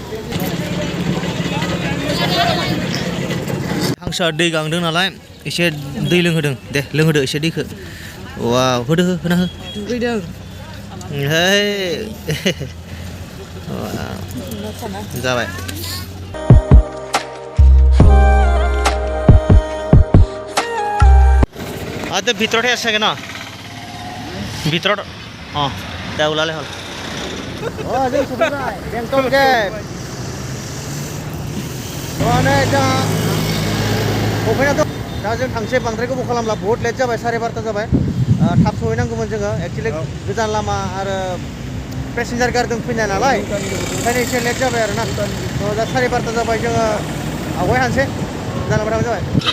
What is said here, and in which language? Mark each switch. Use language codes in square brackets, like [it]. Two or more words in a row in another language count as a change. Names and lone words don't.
[brx] हांसोआ दै गांदों नालाय एसे दै लोंहोदों दे लोंहोदो एसे दैखौ वाव होदो होना हो दुगैदों हे जाबाय आते [as] ভিতৰতে আছে না ভিতৰত দা ওলালে হল [brx] जों सफैबाय बेंटल गेट नै दा सफैनाथ' दा जों थांसै बांद्राय गोबाव खालामला बहुत लेट जाबाय 12:30 जाबाय थाब सहैनांगौमोन जोङो एक्चुअलि गोजान लामा आरो पेसेन्जार गारिजों फैनाय नालाय ओंखायनो एसे लेट जाबाय आरोना दा 12:30 जाबाय जोङो आवगाय हानसै जालांबाय जाबाय